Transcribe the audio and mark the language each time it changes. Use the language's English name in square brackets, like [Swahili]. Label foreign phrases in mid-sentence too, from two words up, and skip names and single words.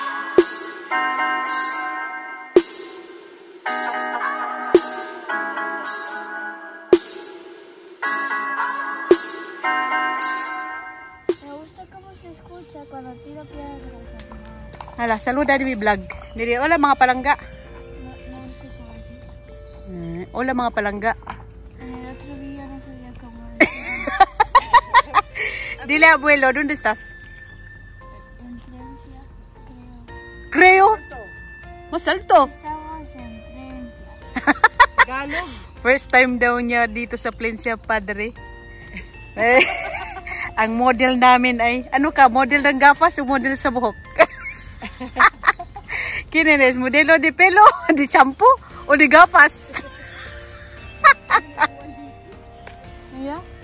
[Spanish] Cuando tiro piedras. [Cebuano] Hala, saluda di vlog. Diri, hola mga palangga. [Spanish] No sé cómo decir. [Cebuano] Hola mga palangga. [Spanish] En el otro video no sabía cómo decir. Dile abuelo, ¿dónde estás? En Francia, Creo. creo. Mas alto. Estamos en Francia. Tagalog. [Filipino] First time daw niya dito sa Plencia, padre. Ang model namin ay, ano ka, model ng gafas o model sa buhok? Kininis, [Spanish] modelo de pelo, de shampoo, o de gafas? [English] Yeah.